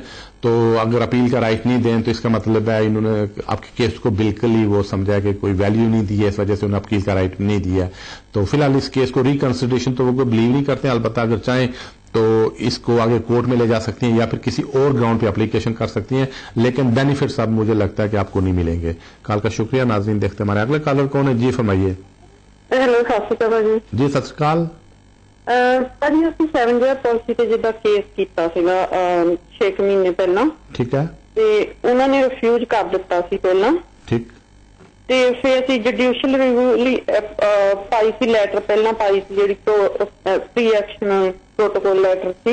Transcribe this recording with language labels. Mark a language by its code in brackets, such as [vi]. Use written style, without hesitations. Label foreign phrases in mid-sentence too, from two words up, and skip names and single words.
[ur] تو اگر اپیل کا رائٹ نہیں دیں تو اس کا مطلب ہے انہوں نے آپ کے کیس کو بالکل ہی وہ سمجھا کہ کوئی ویلیو نہیں دی ہے, اس وجہ سے انہوں نے اپیل کا رائٹ نہیں دیا. تو فی الحال اس کیس کو ریکنسیڈریشن تو وہ کوئی بلیو نہیں کرتے ہیں. البتہ اگر چاہیں تو اس کو آگے کورٹ میں لے جا سکتی ہیں یا پھر کسی اور گراؤنڈ پہ اپلیکیشن کر سکتی ہیں, لیکن بینیفٹس اب مجھے لگتا ہے کہ آپ کو نہیں ملیں گے. کال کا شکریہ. ناظرین دیکھتے ہیں ہمارے اگلے کالر کون ہے. جی فرمائیے. [pa] ہیلو, ست شری اਕਾਲ جی. جی ست شری اਕਾਲ. ਭਾਜੀ ਅਸੀਂ 7 [en] year policy [pa] ਤੇ ਜਿੱਦਾਂ ਕੇਸ ਕੀਤਾ ਸੀਗਾ 6 ਮਹੀਨੇ ਪਹਿਲਾਂ. ਠੀਕ ਹੈ. ਤੇ ਉਹਨਾਂ ਨੇ ਰਿਫਿਊਜ਼ ਕਰ ਦਿੱਤਾ ਸੀ ਪਹਿਲਾਂ. ਠੀਕ. ਤੇ ਫਿਰ ਅਸੀਂ [en] judicial review [pa] ਲਈ ਪਾਈ ਸੀ ਲੈਟਰ, ਪਹਿਲਾਂ ਪਾਈ ਸੀ ਜਿਹੜੀ [en] pre action protocol letter [pa] ਸੀ.